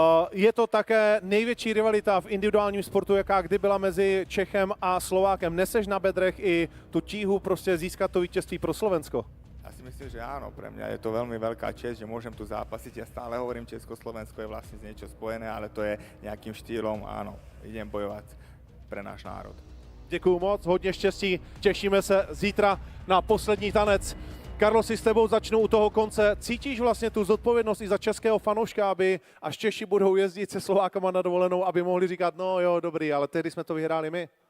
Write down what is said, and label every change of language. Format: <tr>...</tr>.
<cs>Je to také největší rivalita v individuálním sportu, jaká kdy byla mezi Čechem a Slovákem. Neseš na bedrech i tu tíhu prostě získat to vítězství pro Slovensko?</cs> <sk>Ja si myslím, že áno, pre mňa je to veľmi veľká česť, že môžem tu zápasiť. Ja stále hovorím, Československo je vlastne z niečo spojené, ale to je nejakým štýlom, áno, idem bojovať pre náš národ.</sk> <cs>Děkuju moc, hodně štěstí, těšíme se zítra na poslední tanec. Carlosi, s tebou začnu u toho konce. Cítíš vlastně tu zodpovědnost i za českého fanouška, aby až Češi budou jezdit se Slovákama na dovolenou, aby mohli říkat, no jo, dobrý, ale tehdy jsme to vyhráli my?</cs>